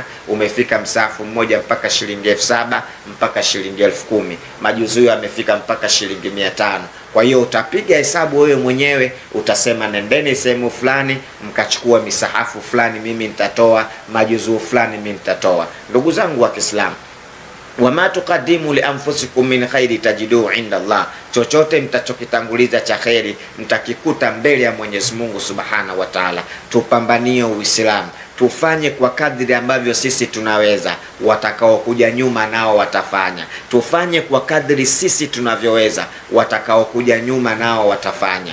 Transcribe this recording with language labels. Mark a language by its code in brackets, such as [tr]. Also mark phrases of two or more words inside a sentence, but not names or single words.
[sw] Umefika msahafu mmoja mpaka shilingi 7,000 mpaka shilingi 10,000. Majuzu yamefika mpaka shilingi 500. Kwa hiyo utapiga hesabu wewe mwenyewe, utasema nendeni sehemu fulani mkachukua misahafu fulani, mimi nitatoa majuzu fulani, mimi nitatoa. Ndugu zangu wa Kiislamu, [ar] وما تقدموا لأنفسكم من خير تجدوا عند الله, [sw] chochote mtachokitanguliza cha khairi mtakikuta mbele ya Mwenyezi Mungu [ar] سبحانه وتعالى. [sw] Tupambanie Uislamu, tufanye kwa kadri ambavyo sisi tunaweza, watakao kuja nyuma nao watafanya. Tufanye kwa kadri sisi tunavyoweza, watakao kuja nyuma nao watafanya.